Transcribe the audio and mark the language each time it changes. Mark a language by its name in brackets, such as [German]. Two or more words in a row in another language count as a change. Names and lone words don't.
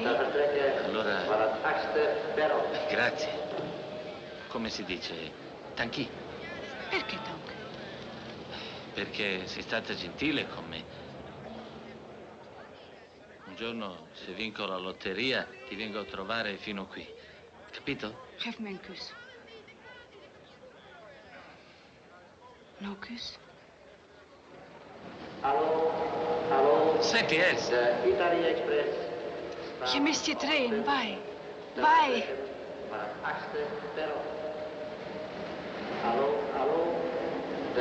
[Italian] Allora... Grazie. Come si dice? Tanchi? Perché tanto? Perché sei stata gentile con me. Un giorno, se vinco la lotteria, ti vengo a trovare fino qui. Capito? [Dutch] Geef me een kus. [Italian] No kus? Senti, Elsa. Italia Express. [Dutch] Je mist je trein, vai. Vai. Maar het 8e perron. Hallo,